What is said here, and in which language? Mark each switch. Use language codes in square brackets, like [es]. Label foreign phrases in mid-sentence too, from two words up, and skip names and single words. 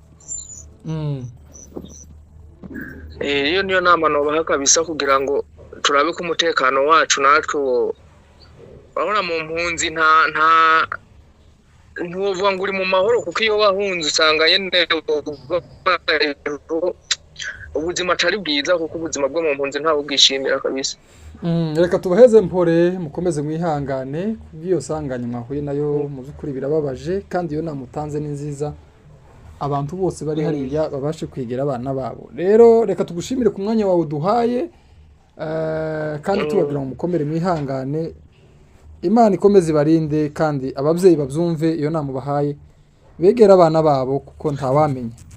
[rw] Iyo niyo nama nobaha kabisa kugira ngo turabe ko umutekano wacu natwe urabona mu mpunzi ntuvuga ngo uri mu mahoro kuko iyo wahunze usanga nyene ubuzima atari bwiza kuko ubuzima bwo mu mpunzi ntawe ubwishimira kabisa. Reka tubaheze mpore mukomeze mwihangane kubw'iyo sanganya mwahuye nayo mu by'ukuri birababaje kandi iyo namutanze ni nziza abantu bose bari hariya babashe kwegera abana babo. Rero reka tugushimire ku mwanya wawe duhaye kandi tubabwira ngo mukomere mwihangane Imana ikomeze ibarinde kandi ababyeyi babyumve iyo namubahaye begera abana babo kuko ntawamenya.